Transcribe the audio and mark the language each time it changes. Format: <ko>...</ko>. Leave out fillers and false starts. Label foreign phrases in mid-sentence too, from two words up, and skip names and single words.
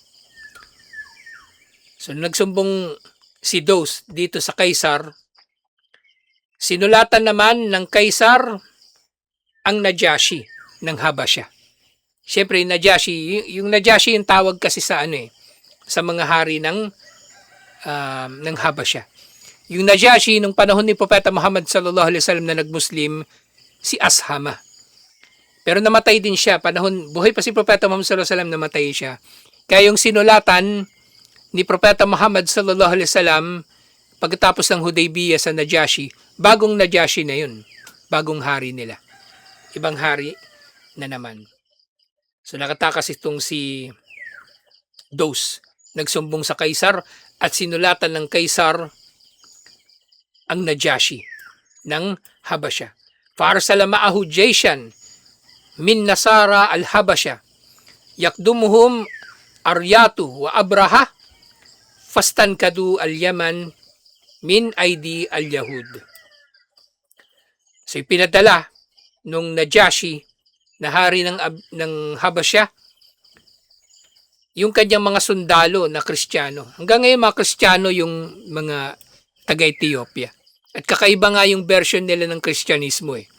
<tl>So nagsumbong si Daws dito sa Kaisar, sinulatan naman ng Kaisar ang Najashi ng Habasha. Siyempre yung Najashi yung tawag kasi sa sa mga hari ng Habasha. Yung Najashi nung panahon ni Propeta Muhammad</tl> <ar>صلى الله عليه وسلم</ar> <tl>na nagmuslim, si Ashama. Pero namatay din siya. Buhay pa si Propeta Muhammad</tl> <ar>صلى الله عليه وسلم,</ar> <tl>namatay siya. Kaya yung sinulatan ni Propeta Muhammad</tl> <ar>صلى الله عليه وسلم</ar> <tl>pagkatapos ng Hudaybiyah sa Najashi, bagong Najashi na yun. Bagong hari nila. Ibang hari na naman. So nakatakas itong si Dos. Nagsumbong sa Kaisar at sinulatan ng Kaisar ang Najashi ng Habasha.</tl> <ar>فأرسل معه جيشا من نصارى الحبشة يقدمهم أرياط وأبرهة فاستنقذوا اليمن من أيدي اليهود.</ar> <tl>So pinadala nung Najashi na hari ng Habasha yung kanyang mga sundalo na Kristiyano. Hanggang ngayon mga Kristiyano yung mga taga-Ethiopia. At kakaiba nga yung version nila ng Kristyanismo eh.</tl>